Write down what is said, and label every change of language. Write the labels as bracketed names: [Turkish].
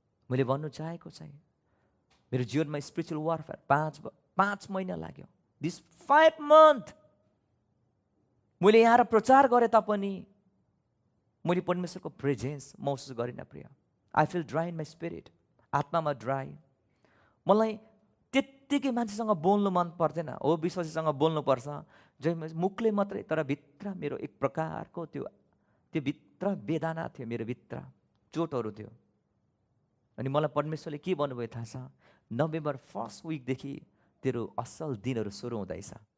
[Nepali] मैले भन्नु चाहेको चाहिँ मेरो जीवनमा स्पिरिचुअल वारफेयर 5 महिना लाग्यो। [English] this 5 month [Nepali] मैले यहाँ र प्रचार गरेँ तापनि मैले परमेश्वरको प्रेजेन्स महसुस गरिनँ प्रिय। [English] I feel dry in my spirit, [Nepali] आत्मामा [English] Dry. [Nepali] मलाई त्यत्तिकै मान्छेसँग बोल्नु मन पर्दैन। हो विश्वासीसँग बोल्नुपर्छ जय मुखले मात्रै, तर भित्र मेरो एक प्रकारको त्यो भित्र वेदना थियो, मेरो भित्र चोटहरू थियो। अनि मलाई परमेश्वरले के भन्नुभयो थाहा छ? नोभेम्बर 1st विकदेखि तेरो असल दिनहरू सुरु हुँदैछ।